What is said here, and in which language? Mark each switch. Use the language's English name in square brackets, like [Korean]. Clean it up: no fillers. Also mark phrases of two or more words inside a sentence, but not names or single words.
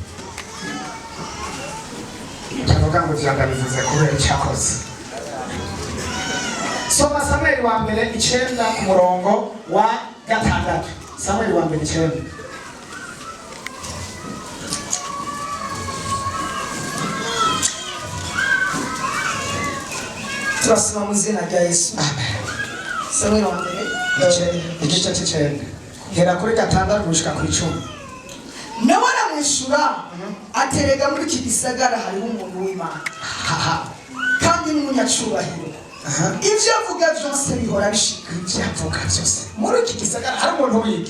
[Rundi] tuvuga ngo byagabivuze kubera icyakoze soma Samweli wa mbere 9 ku murongo wa 6 Samweli wa mbere 9 turasoma mu izina rya Yesu Samweli wa mbere igice cy'icenda hera kuri 6 gushika ku 10 nawe aramwishura aterega muri iki gisagara hariho umuntu w'Imana kandi kandi n'umunyacubahiro ibyo avuga byose bihora bishika. ibyo avuga byose muri iki gisagara hari umuntu wiki